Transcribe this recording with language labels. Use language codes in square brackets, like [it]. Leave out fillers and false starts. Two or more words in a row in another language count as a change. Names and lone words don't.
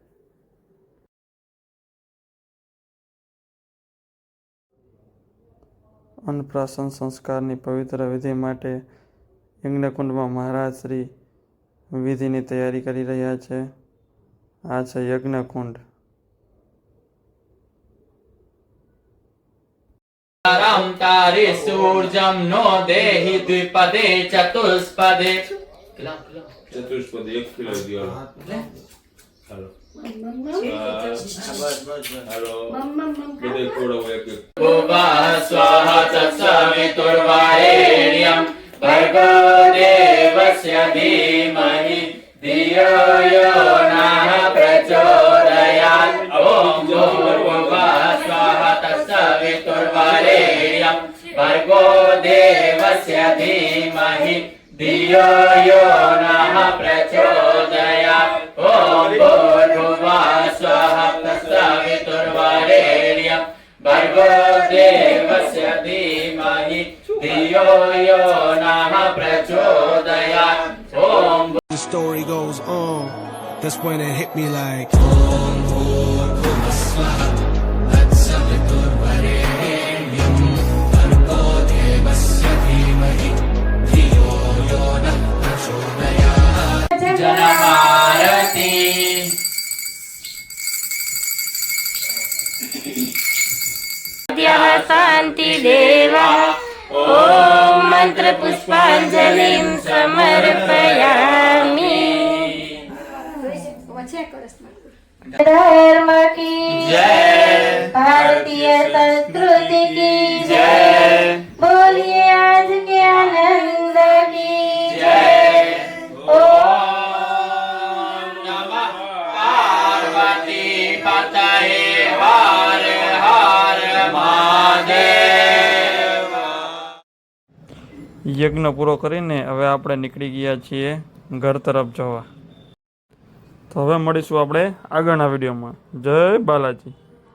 [gu] અન્નપ્રાશન સંસ્કારની પવિત્ર વિધિ માટે યજ્ઞકુંડમાં મહારાજ શ્રી વિધિની તૈયારી કરી રહ્યા છે। આ છે યજ્ઞકુંડ। [sa] तारे सूर्यं नो देहि द्विपदे चतुष्पदे चतुष्पद 1 किलो दियो हेलो हेलो બધે થોડો એક भुवः स्वाहा तत्सवितुर्वरेण्यं भर्गो देवस्य धीमहि धियो यो नः प्रचोदयात्। ॐ भूर्भुवः स्वाहा तत्सवितुर्वरेण्यं भर्गो देवस्य धीमहि धियो यो नः प्रचोदयात्। ॐ भूर्भुवः स्वाहा तत्सवितुर्वरेण्यं भर्गो देवस्य धीमहि धियो यो नः प्रचोदयात्। ॐ [en] The story goes on. That's when it hit me like. जनहारति [sa] शांति देवा। ओम मंत्र पुष्पांजलिं समर्पयामि। [hi] धर्म की जय, भारतीय संस्कृति की जय, बोलिए आज के आनंद की जय। [sa] ओम नमः पार्वती पतये हर हर महादेव। [gu] યજ્ઞ પૂરો કરીને હવે આપણે નીકળી ગયા છીએ ઘર તરફ જવા। તો હવે મળીશું આપણે આગળના વિડીયોમાં। જય બાલાજી।